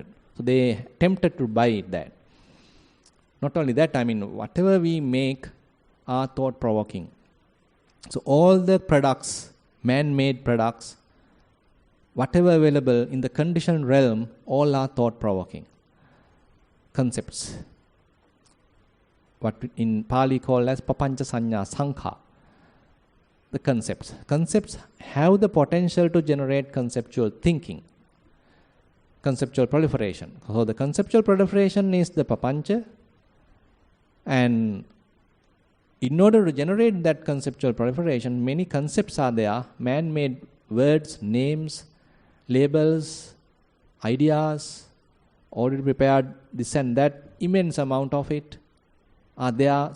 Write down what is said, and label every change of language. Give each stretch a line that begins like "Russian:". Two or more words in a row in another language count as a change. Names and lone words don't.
English: So they tempted to buy that. Not only that, whatever we make are thought-provoking. So all the products, man-made products, whatever available in the conditioned realm, all are thought-provoking concepts. What in Pali called as
Pali: papancha sanya sankha.
English: The concepts. Concepts have the potential to generate conceptual thinking, conceptual proliferation. So the conceptual proliferation is the papancha. And in order to generate that conceptual proliferation, many concepts are there, man-made words, names, labels, ideas, already prepared, this and that, immense amount of it are there.